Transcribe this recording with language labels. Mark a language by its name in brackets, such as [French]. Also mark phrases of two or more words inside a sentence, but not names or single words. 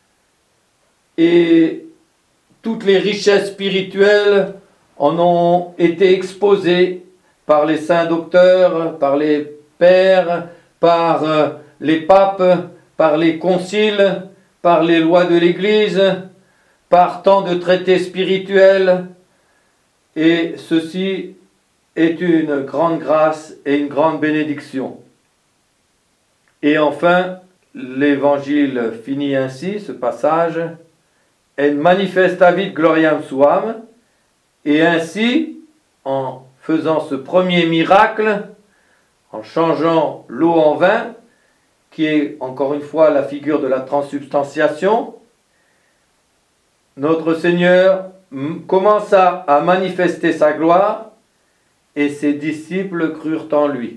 [French] et toutes les richesses spirituelles en ont été exposées par les saints docteurs, par les pères, par les papes, par les conciles, par les lois de l'Église, par tant de traités spirituels. Et ceci est une grande grâce et une grande bénédiction. Et enfin, l'Évangile finit ainsi, ce passage, « [Latin] En manifestavit gloriam suam [French] » et ainsi, en faisant ce premier miracle, en changeant l'eau en vin, qui est encore une fois la figure de la transsubstantiation, notre Seigneur commença à manifester sa gloire et ses disciples crurent en lui.